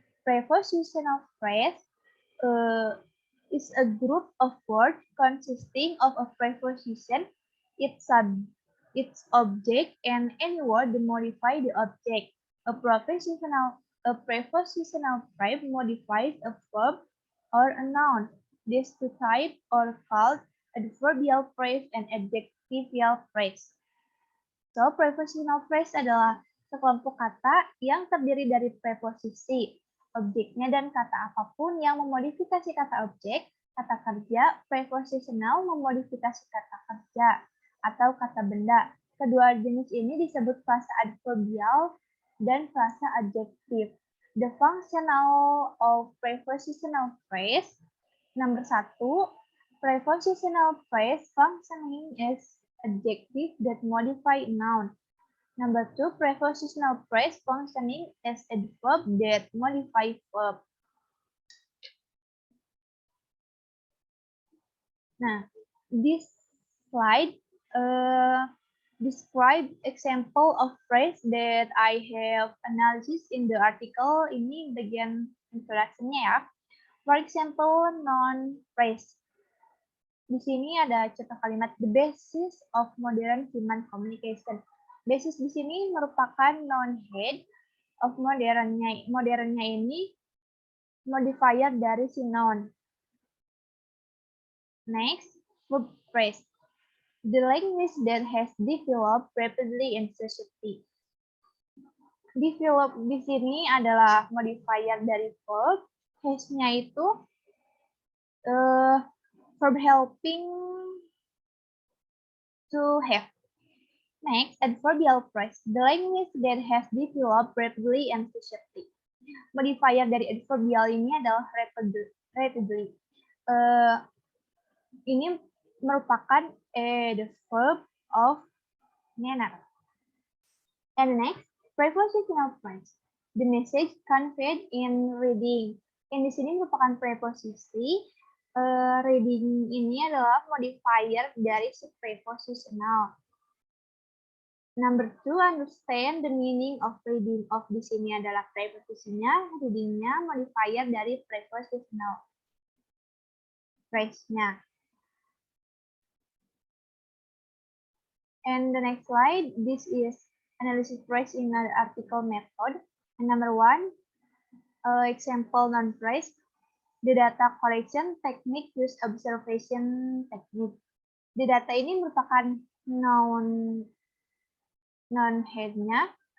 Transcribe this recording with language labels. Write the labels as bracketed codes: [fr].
[en] Prepositional phrase is a group of words consisting of a preposition, its object, and any word to modify the object. A A prepositional phrase modifies a verb or a noun. These two types are called adverbial phrase and adjectival phrase. [id] So, prepositional phrase adalah sekelompok kata yang terdiri dari preposisi, objeknya, dan kata apapun yang memodifikasi kata objek, kata kerja. Prepositional memodifikasi kata kerja atau kata benda. Kedua jenis ini disebut frasa adverbial dan frasa adjektif. [en] The functional of prepositional phrase. Number 1, prepositional phrase functioning as adjective that modify noun. Number 2, prepositional phrase functioning as adverb that modify verb. Nah, this slide describe example of phrase that I have analysis in the article. [id] Ini bagian introduction-nya ya. [en] For example, noun phrase. [id] Di sini ada contoh kalimat [en] the basis of modern human communication. [id] Basis di sini merupakan noun head of modernnya. Modernnya ini modifier dari si noun. [en] Next, verb phrase. The language that has developed rapidly in society. [id] Develop di sini adalah modifier dari verb. Has-nya itu [en] verb helping to have. Next, adverbial phrase. The language that has developed rapidly and society. [id] Modifier dari adverbial ini adalah rapidly. Ini merupakan [en] the verb of manner. And next, prepositional phrase. The message conveyed in reading. [id] Yang di sini merupakan preposisi. Reading ini adalah modifier dari si prepositional. [en] Number 2, understand the meaning of reading. [id] Of di sini adalah preposisinya, readingnya modifier dari prepositional phrase-nya. [en] And the next slide, this is analysis phrase in the article method. And number 1, example noun phrase. The data collection technique use observation technique. [id] The data ini merupakan noun head-nya.